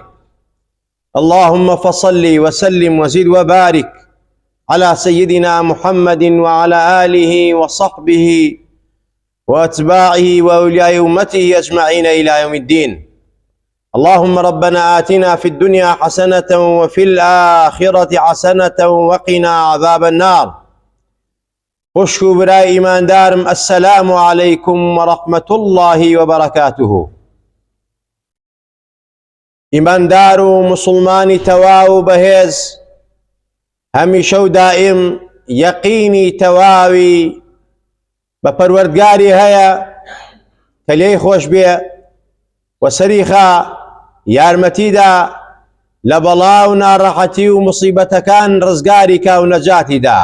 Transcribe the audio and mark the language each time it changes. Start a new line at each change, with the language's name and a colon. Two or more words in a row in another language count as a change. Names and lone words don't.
Arabic: اللهم فصل وسلم وزد وبارك على سيدنا محمد وعلى آله وصحبه وأتباعه وأولياء أمته أجمعين إلى يوم الدين. اللهم ربنا آتنا في الدنيا حسنة وفي الآخرة حسنة وقنا عذاب النار.
Central Kurdish: خوشکو برای ایماندارم،
Arabic: السلام عليكم ورحمة الله وبركاته.
Central Kurdish: ایماندار و مسلمانی تواو بەهێز هەمیشە و دائم یەقینی تەواوی بە پەروەردگاری هەیە کە لێی خۆش بێ و سەریخا یارمەتیدا لە بەڵاو ناڕەحەتی و موسیبەتەکان ڕزگاری کا و نەجاتی دا.